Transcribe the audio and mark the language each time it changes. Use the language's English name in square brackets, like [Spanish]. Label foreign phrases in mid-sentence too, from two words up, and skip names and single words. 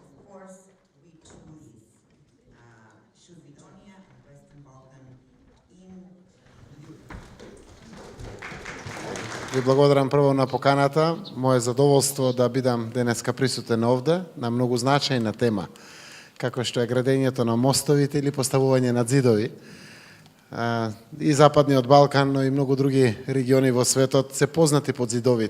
[English] course, we choose Macedonia and Western Balkan in Europe. [Macedonian] Ви благодарам прво на поканата. Моje задоволство да бидам денеска присутен овде на многу значајна тема, како што е градењето на мостовите или поставување на ѕидови. И Западниот Балкан, но и многу други региони во светот се познати под ѕидовите.